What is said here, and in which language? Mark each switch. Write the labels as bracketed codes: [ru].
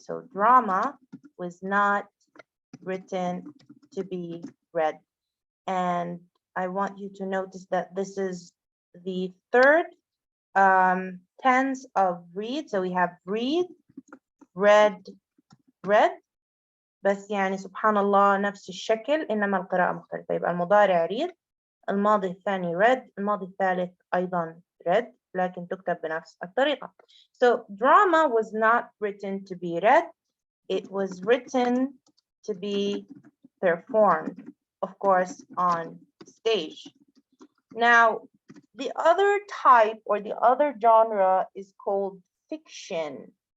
[en] So drama was not written to be read. And I want you to notice that this is the third tense of read. So we have read, read, read. [ar] بس يعني سبحان الله نفس الشكل إنما القراءة مختلفة. يبقى المضارع read، الماضي الثاني read، الماضي الثالث أيضا read لكن تكتب بنفس الطريقة. [en] So drama was not written to be read. It was written to be performed, of course, on stage. Now, the other type or the other genre is called fiction.